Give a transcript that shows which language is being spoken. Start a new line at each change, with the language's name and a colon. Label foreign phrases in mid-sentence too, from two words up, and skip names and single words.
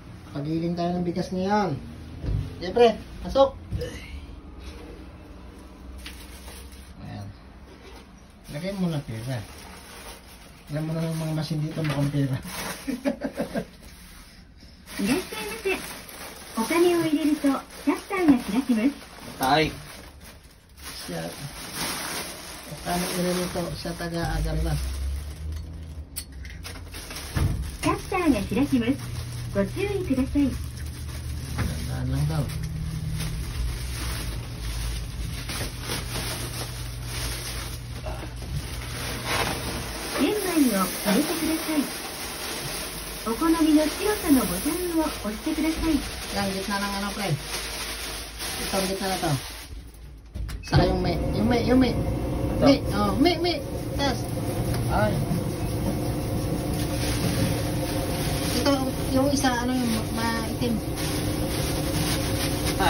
Filipino: Pagiling tayo ng bigas ngayon. Siyempre, pasok. Ayan. Lagay mo na pera. Alam mo na ng mga machine dito mukhang pera.
Japanese: いらっしゃいませ。お金を入れるとシャッターが開きます。
Filipino: Tay. Siya. Paano ilalito siya taga-agar na.
Japanese: シャッターが開きます。ご注意ください。
Filipino: Tandaan lang daw.
Japanese: Genmai を入れてください。お好みの白さのボタンを押してください。
Filipino: Yan, gitna ng ano, pre. Ito, gitna na to. Saka yung may. May. Oh, may. Tas. Ay. Ito, yung isa, ano yung maitim. Saan?